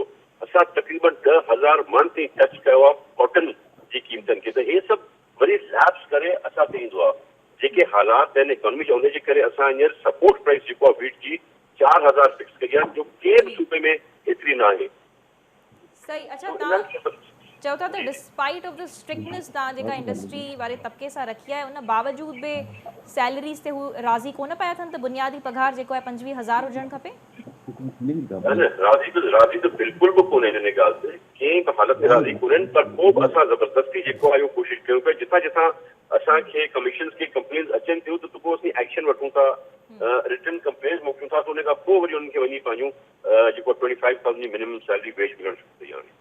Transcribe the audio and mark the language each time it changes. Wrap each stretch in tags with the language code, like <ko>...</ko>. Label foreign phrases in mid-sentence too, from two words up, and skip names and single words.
<sd>असां तक़रीबन 10,000 मण ताईं टच कयो आहे कॉटन जी क़ीमतनि खे। त हे सभु वरी लैप्स करे असां ते ईंदो आहे। जेके हालात आहिनि इकोनॉमी जा, उनजे करे असां हींअर</sd> <en>support price</en> <sd>जेको आहे वीट जी 4,000 फिक्स कई आहे, जो कंहिं बि सूबे में एतिरी न आहे। सही। अच्छा, तव्हां चओ था त</sd> <en>despite of the strictness</en> <sd>तव्हां जेका इंडस्ट्री वारे तबिके सां रखी आहे, उन बावजूद बि सैलरीज़ ते हू राज़ी कोन पिया थियनि त बुनियादी पघार जेको आहे 25,000 हुजणु खपे? राज़ी त बिल्कुलु बि कोन्हे हिन ॻाल्हि ते, कंहिं बि हालत में राज़ी कोन्हनि। पर पोइ बि असां ज़बरदस्ती जेको आहे इहो कोशिशि कयूं पिया, जितां जितां असांखे कमीशन की कंप्लेन्स अचनि थियूं त पोइ असीं एक्शन वठूं था,</sd> <en>return complaints</en> <sd>मोकिलियूं था, त उन खां पोइ वरी उन्हनि खे वञी पंहिंजूं जेको 25,000 जी</sd> <en>minimum salary wage</en> <sd>मिलणु शुरू थी आहे।</sd>